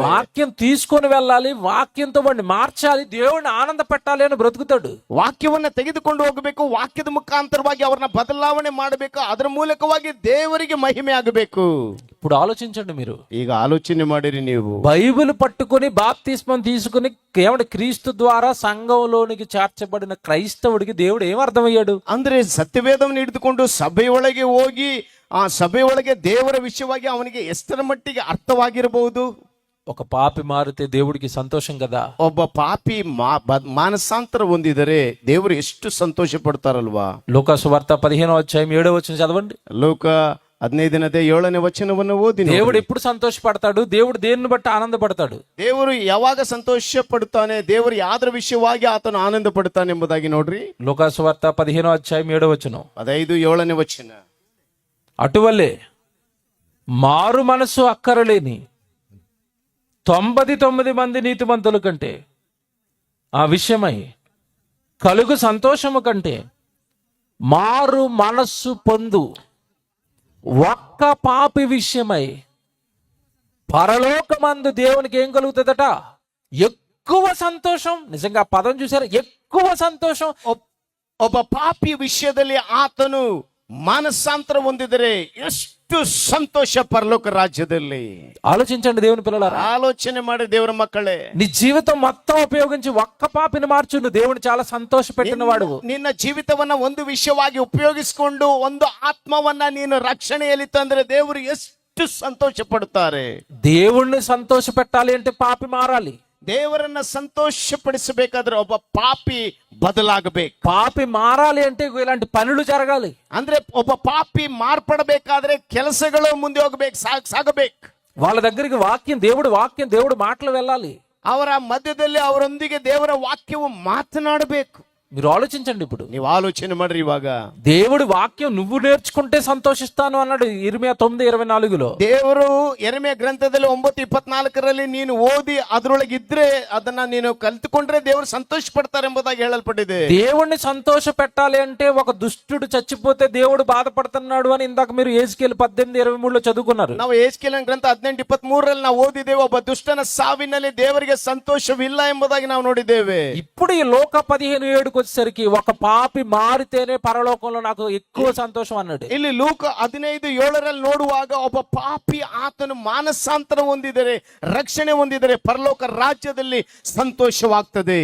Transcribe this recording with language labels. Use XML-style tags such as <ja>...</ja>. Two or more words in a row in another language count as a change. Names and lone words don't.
<te>వాక్యం తీసుకొని వెళ్ళాలి, వాక్యంతో వాడిని మార్చాలి, దేవుడిని ఆనంద పెట్టాలి అని బ్రతుకుతాడు.</te> <kn>ವಾಕ್ಯವನ್ನ ತೆಗೆದುಕೊಂಡು ಹೋಗಬೇಕು, ವಾಕ್ಯದ ಮುಖಾಂತರವಾಗಿ ಅವರನ್ನ ಬದಲಾವಣೆ ಮಾಡಬೇಕು, ಅದರ ಮೂಲಕವಾಗಿ ದೇವರಿಗೆ ಮಹಿಮೆ ಆಗಬೇಕು.</kn> <te>ఇప్పుడు ఆలోచించండి మీరు.</te> <kn>ಈಗ ಆಲೋಚನೆ ಮಾಡಿರಿ ನೀವು.</kn> <te>బైబిల్ పట్టుకొని బాప్తిస్మం తీసుకుని ఏమంటే క్రీస్తు ద్వారా సంఘంలోనికి చేర్చబడిన క్రైస్తవుడికి దేవుడు ఏం అర్థమయ్యాడు?</te> <kn>ಅಂದ್ರೆ ಸತ್ಯವೇದವನ್ನು ಹಿಡಿದುಕೊಂಡು ಸಭೆಯೊಳಗೆ ಹೋಗಿ ಆ ಸಭೆಯೊಳಗೆ ದೇವರ ವಿಷಯವಾಗಿ ಅವನಿಗೆ ಎಷ್ಟರ ಮಟ್ಟಿಗೆ ಅರ್ಥವಾಗಿರಬಹುದು?</kn> <te>ఒక పాపి మారితే దేవుడికి సంతోషం కదా.</te> <kn>ಒಬ್ಬ ಪಾಪಿ ಮಾನಸಾಂತರ ಹೊಂದಿದರೆ ದೇವರು ಎಷ್ಟು ಸಂತೋಷ ಪಡ್ತಾರಲ್ವಾ?</kn> <te>లూకా సువార్త 15వ అధ్యాయం 7వ వచనం చదవండి.</te> <kn>ಲೋಕ 15ನೇ ವಚನವನ್ನು ಓದಿ.</kn> <te>దేవుడు ఎప్పుడు సంతోషపడతాడు? దేవుడు దేన్ని బట్టి ఆనందపడతాడు?</te> <kn>ದೇವರು ಯಾವಾಗ ಸಂತೋಷ ಪಡುತ್ತಾನೆ, ದೇವರು ಯಾವ್ದ್ರ ವಿಷಯವಾಗಿ ಆತನು ಆನಂದ ಪಡುತ್ತಾನೆ ಎಂಬುದಾಗಿ ನೋಡ್ರಿ.</kn> <te>లూకా సువార్త 15వ అధ్యాయం 7వ వచనం.</te> <kn>15 ವಚನ.</kn> <te>అటువల్లే మారు మనసు అక్కరలేని 99 మంది నీతిమంతుల కంటే ఆ విషయమై కలుగు సంతోషము కంటే మారు మనస్సు పొందు ఒక్క పాపి విషయమై పరలోకమందు దేవునికి ఏం కలుగుతుందట? ఎక్కువ సంతోషం. నిజంగా ఆ పదం చూసారా? ఎక్కువ సంతోషం.</te> <kn>ಒಬ್ಬ ಪಾಪಿ ವಿಷಯದಲ್ಲಿ ಆತನು ಮಾನಸಾಂತರ ಹೊಂದಿದರೆ ಎಷ್ಟು ಸಂತೋಷ ಪರಲೋಕ ರಾಜ್ಯದಲ್ಲಿ.</kn> <te>ఆలోచించండి దేవుని పిల్లలారా,</te> <kn>ఆలోచನೆ ಮಾಡಿ ದೇವರ ಮಕ್ಕಳೇ.</kn> <te>నీ జీవితం మొత్తం ఉపయోగించి ఒక్క పాపిని మార్చు, నువ్వు దేవుని చాలా సంతోష పెట్టిన వాడు.</te> <kn>ನಿನ್ನ ಜೀವಿತವನ್ನ ಒಂದು ವಿಷಯವಾಗಿ ಉಪಯೋಗಿಸಿಕೊಂಡು ಒಂದು ಆತ್ಮವನ್ನ ನೀನು ರಕ್ಷಣೆಯಲ್ಲಿ ತಂದ್ರೆ ದೇವರು ಎಷ್ಟು ಸಂತೋಷ ಪಡುತ್ತಾರೆ.</kn> <te>దేవుణ్ణి సంతోష పెట్టాలి అంటే పాపి మారాలి.</te> <kn>ದೇವರನ್ನ ಸಂತೋಷಪಡಿಸಬೇಕಾದ್ರೆ ಒಬ್ಬ ಪಾಪಿ ಬದಲಾಗಬೇಕು.</kn> <te>పాపి మారాలి అంటే ఇలాంటి పనులు జరగాలి.</te> <kn>ಅಂದ್ರೆ ಒಬ್ಬ ಪಾಪಿ ಮಾರ್ಪಡಬೇಕಾದ್ರೆ ಕೆಲಸಗಳು ಮುಂದೆ ಹೋಗ್ಬೇಕು, ಸಾಗಬೇಕು.</kn> <te>వాళ్ళ దగ్గరికి వాక్యం దేవుడు మాటలు వెళ్ళాలి.</te> <kn>ಅವರ ಮಧ್ಯದಲ್ಲಿ ಅವರೊಂದಿಗೆ ದೇವರ ವಾಕ್ಯವು ಮಾತನಾಡಬೇಕು.</kn> <te>మీరు ఆలోచించండి. ఇప్పుడు</te> <kn>ನೀವು ಆಲೋಚನೆ ಮಾಡ್ರಿ. ಇವಾಗ</kn> <te>దేవుడి వాక్యం నువ్వు నేర్చుకుంటే సంతోషిస్తాను అన్నాడు ఇర్మియా 9:24లో.</te> <kn>ದೇವರು ಯೆರೆಮೀಯ ಗ್ರಂಥದಲ್ಲಿ 9:24ರಲ್ಲಿ ನೀನು ಓದಿ ಅದರೊಳಗೆ ಇದ್ರೆ ಅದನ್ನ ನೀನು ಕಲಿತುಕೊಂಡ್ರೆ ದೇವರು ಸಂತೋಷ ಪಡ್ತಾರೆ ಎಂಬುದಾಗಿ ಹೇಳಲ್ಪಟ್ಟಿದೆ.</kn> <te>దేవుణ్ణి సంతోష పెట్టాలి అంటే ఒక దుష్టుడు చచ్చిపోతే దేవుడు బాధపడుతున్నాడు అని ఇందాక మీరు యెహెజ్కేలు 18:23లో చదువుకున్నారు.</te> <kn>ನಾವು ಯೆಹೆಜ್ಕೇಲನ ಗ್ರಂಥ 18:23ರಲ್ಲಿ ನಾವು ಓದಿದ್ದೇವೆ, ಒಬ್ಬ ದುಷ್ಟನ ಸಾವಿನಲ್ಲಿ ದೇವರಿಗೆ ಸಂತೋಷವಿಲ್ಲ ಎಂಬುದಾಗಿ ನಾವು ನೋಡಿದ್ದೇವೆ.</kn> <te>ఇప్పుడు ఈ లోక 15:7 వచ్చేసరికి ఒక పాపి మారితేనే పరలోకంలో నాకు ఎక్కువ సంతోషం అన్నాడు.</te> <kn>ಇಲ್ಲಿ ಲೂಕ 15:7ರಲ್ಲಿ ನೋಡುವಾಗ ಒಬ್ಬ ಪಾಪಿ ಆತನು ಮಾನಸಾಂತರ ಹೊಂದಿದರೆ, ರಕ್ಷಣೆ ಹೊಂದಿದರೆ ಪರಲೋಕ ರಾಜ್ಯದಲ್ಲಿ ಸಂತೋಷವಾಗ್ತದೆ.</kn>